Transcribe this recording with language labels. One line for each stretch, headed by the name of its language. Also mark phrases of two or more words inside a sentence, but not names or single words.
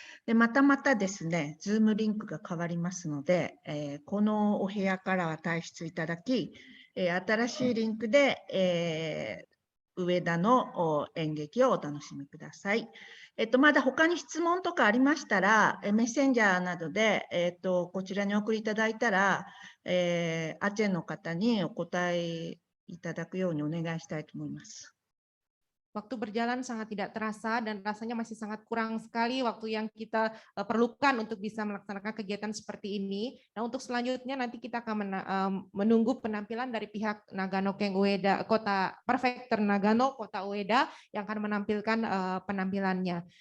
Japanese: で、またですね、ズームリンクが変わりますので、このお部屋からは退出いただき、新しいリンクで、上田の演劇をお楽しみください。まだ他に質問とかありましたら、メッセンジャーなどで、こちらにお送りいただいたら、アチェの方にお答えいただくようにお願いしたいと思います。
Indonesian: Waktu berjalan sangat tidak terasa dan rasanya masih sangat kurang sekali waktu yang kita perlukan untuk bisa melaksanakan kegiatan seperti ini. Nah, untuk selanjutnya nanti kita akan menunggu penampilan dari pihak Nagano Ken Ueda, Kota Prefektur Nagano, Kota Ueda yang akan menampilkan penampilannya.